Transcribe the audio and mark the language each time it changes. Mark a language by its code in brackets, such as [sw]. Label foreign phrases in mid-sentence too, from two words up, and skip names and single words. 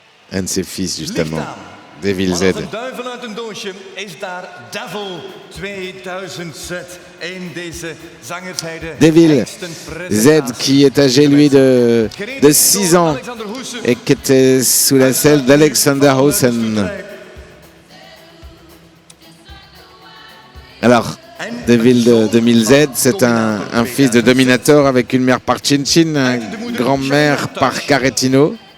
[fr] un de ses fils justement, Devil Z. [nl] Als een duivel uit een doosje is daar Devil 2000Z. In deze zangersheide. [fr] Devil Z qui est âgé lui de 6 ans et qui était sous la selle d'Alexander Hausen. Alors, Devil de 2000Z, c'est un fils de Dominator avec une mère par Chin Chin, une grand-mère par Caretino.